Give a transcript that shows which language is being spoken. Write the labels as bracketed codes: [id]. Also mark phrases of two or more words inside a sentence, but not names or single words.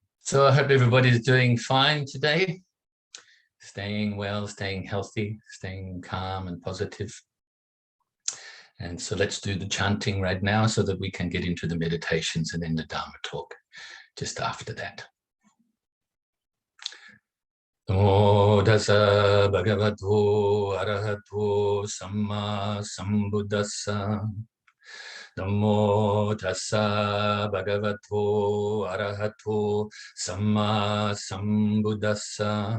[en] So I hope everybody's doing fine today, staying well, staying healthy, staying calm and positive. And so let's do the chanting right now so that we can get into the meditations and then the Dharma talk just after that. [pi] Namo Tassa Bhagavato ArahatoSammaSambuddhassa. Namo Tassa Bhagavato ArahatoSammaSambuddhassa.